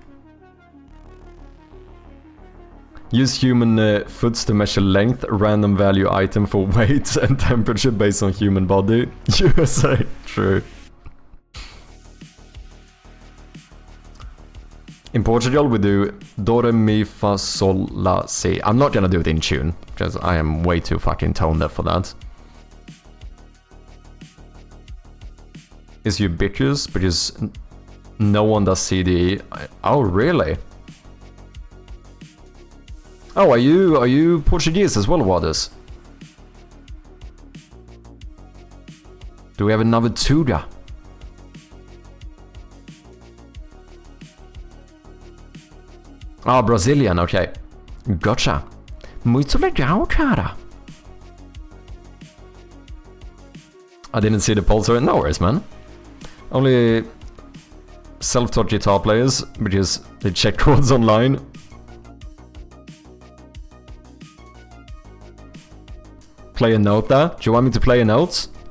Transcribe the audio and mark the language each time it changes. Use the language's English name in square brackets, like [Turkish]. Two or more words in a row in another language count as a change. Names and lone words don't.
[English] Use human foots to measure length, random value item for weight and temperature based on human body. USA, true. In Portugal we do do, re, mi, fa, sol, la, si. I'm not gonna do it in tune, because I am way too fucking tone deaf for that. Is ubiquitous, because no one does CD. Oh, really? Oh, are you Portuguese as well, Waters? Do we have another Tuga? Ah, Brazilian, okay. Gotcha. [Portuguese] Muito legal, cara. [English] I didn't see the poll, so no worries, man. Only self-taught guitar players, because they check chords online. Play a note there? Do you want me to play a note?